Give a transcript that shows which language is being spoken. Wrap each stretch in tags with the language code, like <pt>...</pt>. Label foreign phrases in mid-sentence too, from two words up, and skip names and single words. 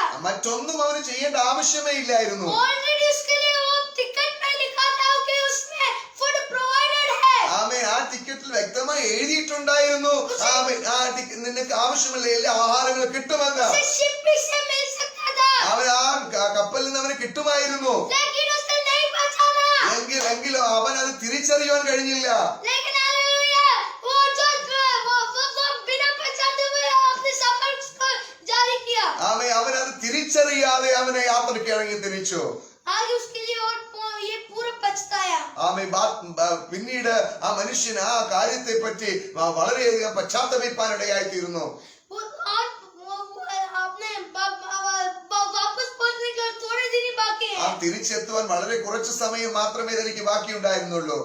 <ml>മറ്റൊന്നും അവന് ചെയ്യേണ്ട ആവശ്യമേ ഇല്ലായിരുന്നു.</ml> <hi>ऑलरेडी उसके लिए वो टिकट में लिखा था कि उसमें</hi> <en>food provider</en> <hi>है.</hi> <ml>ആമേൻ. ആ ടിക്കറ്റിൽ വ്യക്തമായി എഴുതിയിട്ടുണ്ടായിരുന്നു, നിനക്ക് ആവശ്യമുള്ള എല്ലാ ആഹാരങ്ങളും കിട്ടുമെന്ന്.</ml> <hi>उसे शिपिंग से मिल सकता था.</hi> <ml>അവൻ ആ കപ്പലിൽ നിന്ന് അവന് കിട്ടുമായിരുന്നു.</ml> <hi>लेकिन उसे नहीं पहचाना.</hi> <ml>എങ്കിലും അവൻ അത് തിരിച്ചറിയുവാൻ കഴിഞ്ഞില്ല.</ml> <hi>लेकिन हालेलुया, वो बिना पहचाने हुए अपने सफर को जारी किया.</hi> <ml>അവൻ അത് തിരിച്ചറിയാതെ അവനെ യാത്രയ്ക്ക് ഇറങ്ങി തിരിച്ചു.</ml> <hi>आगे उसके लिए और ये पूरा पछताया.</hi> <ml>പിന്നീട് ആ മനുഷ്യൻ ആ കാര്യത്തെ പറ്റി വളരെയധികം പശ്ചാത്തപിപ്പാനിടയായി തീർന്നു. തിരിച്ചെത്തുവാൻ വളരെ കുറച്ച് സമയം മാത്രമേ തനിക്ക് ബാക്കിയുണ്ടായിരുന്നുള്ളൂ.</ml>